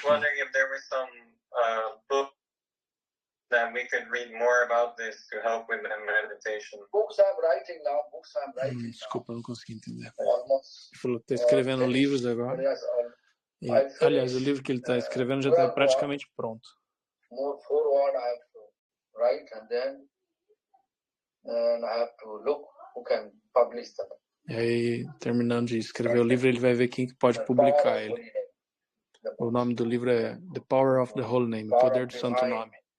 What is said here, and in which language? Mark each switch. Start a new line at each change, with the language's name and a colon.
English: So I was wondering if there was some book that we could read more about this to help with the meditation. Books I'm writing now.
Portuguese: Desculpa, eu não consegui entender.
English: Almost.
Portuguese: Ele falou que está escrevendo livros agora. Aliás, o livro que ele está escrevendo já está praticamente pronto.
English: More forward I have to write and then I have to look who can publish them.
Portuguese: E aí, terminando de escrever o livro, ele vai ver quem pode publicar ele. O nome do livro é The Power of the Holy Name, Poder do Santo Nome.